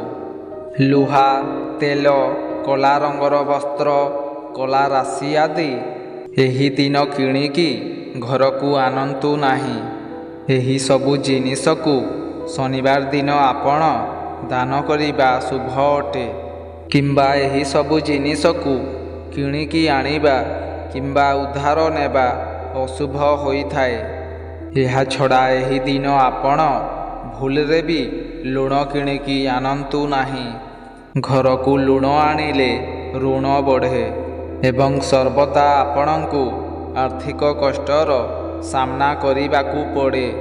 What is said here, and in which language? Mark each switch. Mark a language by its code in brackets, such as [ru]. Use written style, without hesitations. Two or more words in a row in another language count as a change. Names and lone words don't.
[or] ଲୁହା, ତେଲ, କଳା ରଙ୍ଗର ବସ୍ତ୍ର, କଳା ରାଶି ଆଦି ଏହି ଦିନ କିଣିକି ଘର କୁ ଆଣନ୍ତୁ ନାହିଁ। ଏହି ସବୁ ଜିନିଷ କୁ ଶନିବାର ଦିନ ଆପଣ ଦାନ କରିବା ଶୁଭ ଅଟେ। କିମ୍ବା ଏହି ସବୁ ଜିନିଷ କୁ କିଣିକି ଆଣିବା କିମ୍ବା ଉଧାର ନେବା ଅଶୁଭ ହୋଇଥାଏ। ଏହାଛଡ଼ା ଏହି ଦିନ ଆପଣ ଭୁଲରେ ବି ଲୁଣ କିଣିକି ଆଣନ୍ତୁ ନାହିଁ। ଘରକୁ ଲୁଣ ଆଣିଲେ ଋଣ ବଢ଼େ ଏବଂ ସର୍ବଦା ଆପଣଙ୍କୁ ଆର୍ଥିକ କଷ୍ଟର ସାମ୍ନା କରିବାକୁ ପଡ଼େ।